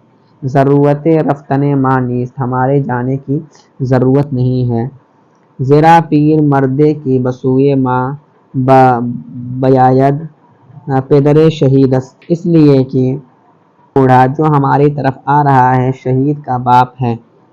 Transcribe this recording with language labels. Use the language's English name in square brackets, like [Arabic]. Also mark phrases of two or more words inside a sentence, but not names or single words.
[Persian] ضرورت رفتن ما نیست، [Urdu] ہمارے جانے کی ضرورت نہیں ہے۔ [Persian] زیرا پیر مردے کی بسوئے ما بیاید پدر شہید است، [Urdu] اس لیے کہ بوڑھا جو ہماری طرف آ رہا ہے شہید کا باپ ہے۔